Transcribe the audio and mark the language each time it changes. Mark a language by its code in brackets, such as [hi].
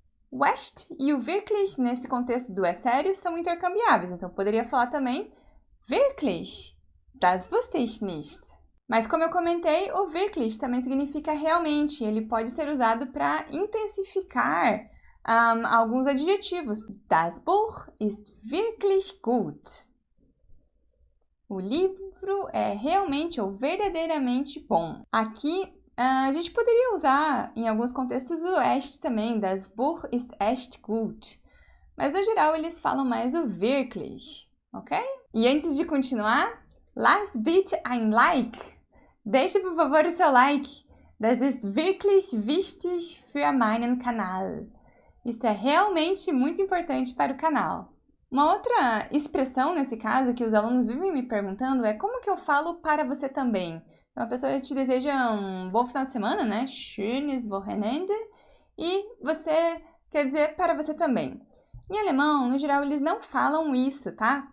[pt] O echt e o wirklich, nesse contexto do é sério, são intercambiáveis. Então, eu poderia falar também wirklich, [de] das wusste ich nicht. [pt] Mas, como eu comentei, o wirklich também significa realmente. Ele pode ser usado para intensificar alguns adjetivos. [de] Das Buch ist wirklich gut. [pt] O livro é realmente ou verdadeiramente bom. Aqui, a gente poderia usar, em alguns contextos, o echt também, [de] das Buch ist echt gut. [pt] Mas, no geral, eles falam mais o wirklich, ok? E antes de continuar, [de] lass bitte ein Like. [pt] Deixe, por favor, o seu like. [de] Das ist wirklich wichtig für meinen Kanal. [pt] Isso é realmente muito importante para o canal. Uma outra expressão, nesse caso, que os alunos vivem me perguntando é como que eu falo para você também? Então, a pessoa te deseja um bom final de semana, né? [de] Schönes Wochenende. [pt] E você quer dizer para você também. Em alemão, no geral, eles não falam isso, tá?